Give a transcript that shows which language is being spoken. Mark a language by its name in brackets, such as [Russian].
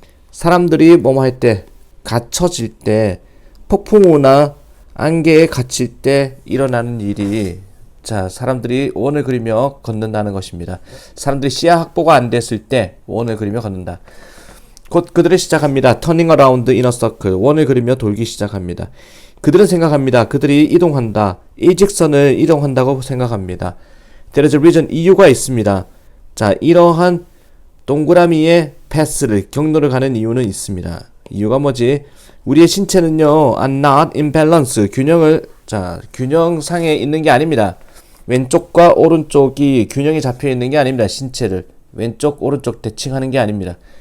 [Korean] 사람들이 뭐뭐 할 때, 갇혀질 때, 폭풍우나 안개에 갇힐 때 일어나는 일이 자 사람들이 원을 그리며 걷는다는 것입니다. 사람들이 시야 확보가 안 됐을 때 원을 그리며 걷는다. 곧 그들은 시작합니다. [English] turning around in a circle, [Korean] 원을 그리며 돌기 시작합니다. 그들은 생각합니다. 그들이 이동한다. 일직선을 이동한다고 생각합니다. [English] There is a reason, [Korean] 이유가 있습니다. 자 이러한 동그라미의 패스를 경로를 가는 이유는 있습니다. 이유가 뭐지? 우리의 신체는요 [English] are not in balance, [Korean] 균형상에 있는 게 아닙니다. 왼쪽과 오른쪽이 균형이 잡혀 있는 게 아닙니다. 신체를 왼쪽 오른쪽 대칭하는 게 아닙니다.